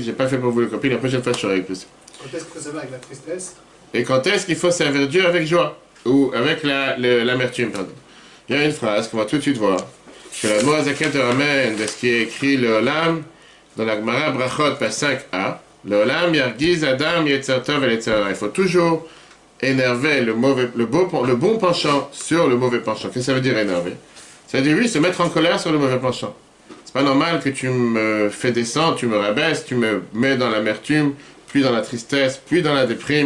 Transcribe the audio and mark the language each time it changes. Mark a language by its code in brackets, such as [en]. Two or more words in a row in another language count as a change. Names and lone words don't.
[fr] Je n'ai pas fait pour vous le copier. La prochaine fois, je ferai plus. Quand est-ce qu'il faut servir avec la tristesse? Et quand est-ce qu'il faut servir Dieu avec joie? Ou avec l'amertume, pardon. Il y a une phrase qu'on va tout de suite voir. Que la Noazaket ramène de ce qui est écrit le Olam dans la Gemara Brachot, page 5a. [he] לעולם ירגיז אדם יצר טוב על יצר הרע. [fr] Il faut toujours énerver le bon penchant sur le mauvais penchant. Qu'est-ce que ça veut dire énerver? Ça veut dire oui, se mettre en colère sur le mauvais penchant. C'est pas normal que tu me fais descendre, tu me rabaisses, tu me mets dans l'amertume, puis dans la tristesse, puis dans la déprime.